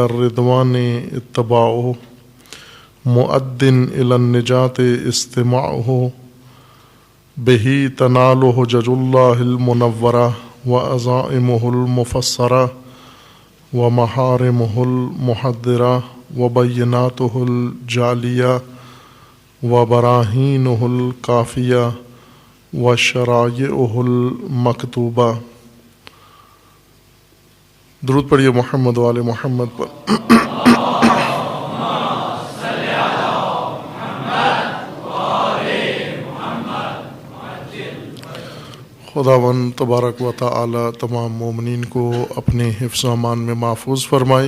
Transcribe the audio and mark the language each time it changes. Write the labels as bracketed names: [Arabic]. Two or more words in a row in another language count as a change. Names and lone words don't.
[Arabic] الرضوان اتباعہ، مؤد الی النجاۃ استماعہ، بہ تنال حجج اللہ المنورہ وعزائمہ المفسرہ ومحارمہ المحذرہ وبیناتہ الجالیہ وبراہینہ الکافیہ وشرائعہ المکتوبہ۔ [Urdu] درود پڑھیے [Arabic] محمد وآل محمد [Urdu] پر۔ خداوند [Arabic] تبارک و تعالی [Urdu] تمام مومنین کو اپنے حفظ و امان میں محفوظ فرمائے۔